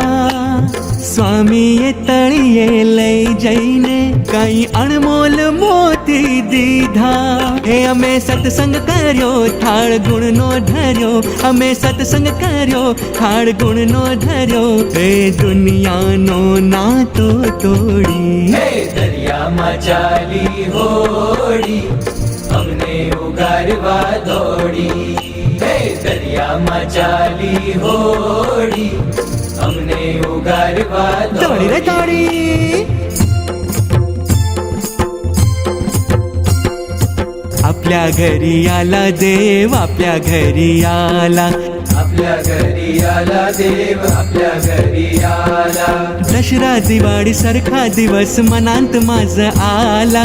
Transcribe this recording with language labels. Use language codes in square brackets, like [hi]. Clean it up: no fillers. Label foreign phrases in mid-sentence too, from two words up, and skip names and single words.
[gu] સ્વામીએ તળિયે લઈ જઈને કઈ અણમોલ મોતી દીધા। હે અમે સત્સંગ કર્યો થાળ ગુણનો ધર્યો। અમે સત્સંગ કર્યો થાળ ગુણનો ધર્યો। હે દુનિયાનો નાતો તોડી। દરિયામાં ચાલી હોડી અમને ઉગારવા દોડી। દરિયામાં ચાલી હોડી અમને ઉગારવા દોડી રે દોડી। [mr] आपल्या घरी आला देव, आपल्या घरी आला। आपल्या घरी आला देव, आपल्या घरी आला। दसरा दिवाळी सारखा दिवस मनांत माझ आला।